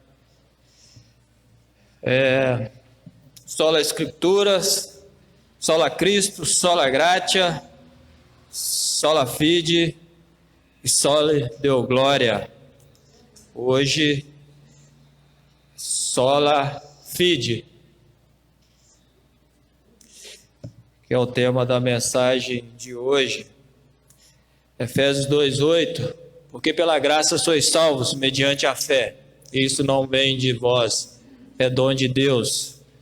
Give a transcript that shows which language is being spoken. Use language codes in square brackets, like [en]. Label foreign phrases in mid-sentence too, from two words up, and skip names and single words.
[la] Sola Escrituras, sola Cristo, sola Gratia, sola Fide e sola Deo Glória. [pt] Hoje, [la] sola Fide, [pt] que é o tema da mensagem de hoje. Efésios 2:8, porque pela graça sois salvos mediante a fé, e isso não vem de vós, é dom de Deus.